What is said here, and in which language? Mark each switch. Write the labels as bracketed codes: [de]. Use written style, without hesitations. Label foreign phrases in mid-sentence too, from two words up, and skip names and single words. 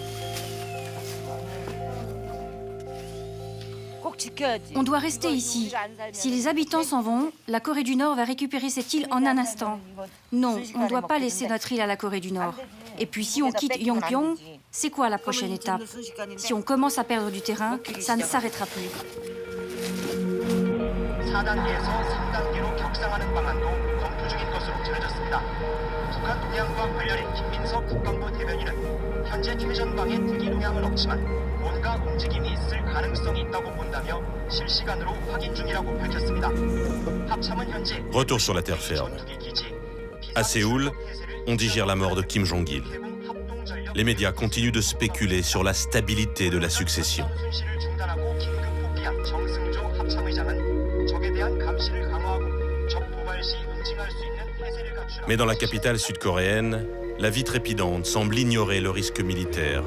[fr] On doit rester ici. Si les habitants s'en vont, la Corée du Nord va récupérer cette île en un instant. Non, on ne doit pas laisser notre île à la Corée du Nord. Et puis si on quitte Yongpyong, c'est quoi la prochaine étape? Si on commence à perdre du terrain, ça ne s'arrêtera plus. [ko] 4단계에서 3단계로 격상하는 방안도 검토 중인 것으로 전해졌습니다. 북한 동향과 관련해 김민석 국방부 대변인은 현재 최전방에 특이 동향은 없지만 뭔가 움직임이 있을 가능성이 있다고 본다며 실시간으로 확인 중이라고 밝혔습니다. 합참은 현재 [fr] Retour sur la terre ferme. À Séoul, on digère la mort de Kim Jong-il. Les médias continuent de spéculer sur la stabilité de la succession. Mais dans la capitale sud-coréenne, la vie trépidante semble ignorer le risque militaire.